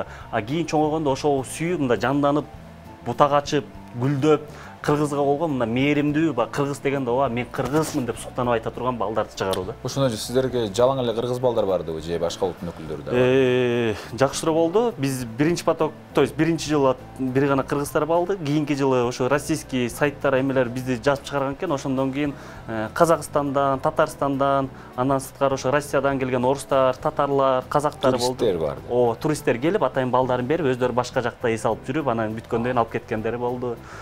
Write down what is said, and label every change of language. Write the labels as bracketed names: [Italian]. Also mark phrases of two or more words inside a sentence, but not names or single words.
[Kyrgyz] Кийин чоңойгондо ошол сүйүү мында жанданып, бутак ачып, гүлдөп, кыргызга болгон мына мээримдүү, кыргыз дегенде мен кыргызмын деп суктанып айта турган балдарды чыгаруу да. Ошондо сиздерге жалаң эле кыргыз балдар бардыбы же башка улуттун өкүлдөрү да бар? Жакшыраак болду. Биз биринчи поток, [Russian] то есть [Kyrgyz] биринчи жылы бир гана кыргыздар балды. Кийинки жылы ошо российский сайттар эмелер бизди жазып чыгарган экен. Ошондон кийин Казакстандан, Татарстандан, андан сырткары ошо Россиядан келген орустар, татарлар, казактар болду. Туристтер барды. Туристтер келип, атайын балдарын берип, өздөрү башка жакта эс алып жүрүп, анан бүткөндөн кийин алып кеткендери болду.